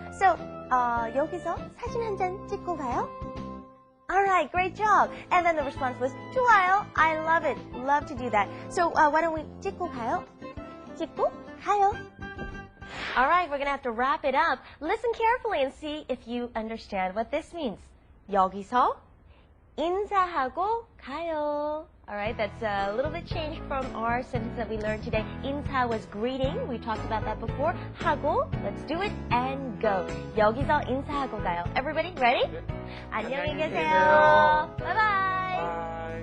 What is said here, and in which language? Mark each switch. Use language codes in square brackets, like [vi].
[ko] So, 여기서 사진 한 장 찍고 가요. [en] All right, great job. And then the response was, 좋아요. I love it. Love to do that. So why don't we [ko] 찍고 가요? 찍고 가요. [en] All right, we're going to have to wrap it up. Listen carefully and see if you understand what this means. [ko] 여기서 인사하고 가요. [en] All right, that's a little bit changed from our sentence that we learned today. 인사 was greeting. We talked about that before. 하고, let's do it, and go. [ko] 여기서 인사하고 가요. [en] Everybody, ready? [ko] 안녕히 계세요. Bye-bye.